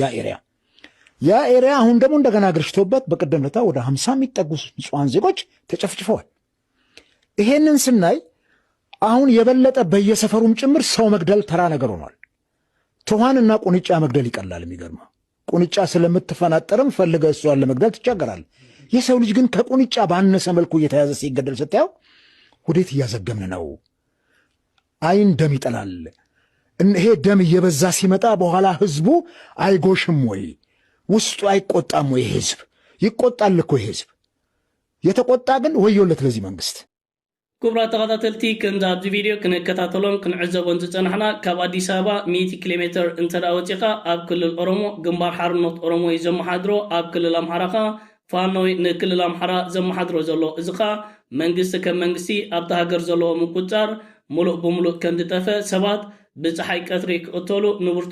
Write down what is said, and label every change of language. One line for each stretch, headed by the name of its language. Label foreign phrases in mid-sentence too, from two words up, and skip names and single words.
Amharic: ያ ኤሪያ አሁን ደግሞ እንደገና ግርሽቶበት በቀደም ለታ ወደ 50 የሚጠጉ ንጹሃን ዜጎች ተጨፍጭፈዋል ይሄንን ስናይ አሁን የበለጠ በየሰፈሩም ጭምር ሰው መግደል ተራ ነገር ሆኗል ትኋንና ቁንጫ መግደል ይቀላል የሚገርመው ቁንጫ ስለምትፈናጠርም ፈልገ እሷን ለመግደል ትቸገራል የሰው ልጅ ግን ከቁንጫ ባነሰ መልኩ እየተያዘ ሲገደል ስታየው ወዴት እያዘገምን ነው አይን ደም ይጠላል ይሄ ደም እየበዛ ሲመጣ በኋላ ህዝቡ አይጎሽም ወይ ውስጡ አይቆጣም ወይ ህዝብ ይቆጣል እኮ ህዝብ የተቆጣ ግን ወዮለት ለዚህ መንግስት
Tigrinya: ኩብራ ተኸታተልቲ ከምዛ ኣብዚ ቪድዮ ክንከታተሎም ክንዕዘቦን ዝፀናሕና ካብ ኣዲስ ኣበባ 100 ኪሎ ሜትር እንተዳ ወፂኻ ኣብ ክልል ኦሮሞ ግንባር ሓርነት ኦሮሞ ዘመሓድሮ ኣብ ክልል ኣምሓራ ፋኖ ንክልል ኣምሓራ ዘመሓድሮ ዘሎ እዚኻ መንግስቲ ከም መንግስቲ ኣብቲ ሃገር ዘለዎ ምቁፃር ሙሉእ ብሙሉእ ከም ዝጠፈ ሰባት ብፀሓይ ቀትሪ ክቕተሉ ንብርቶ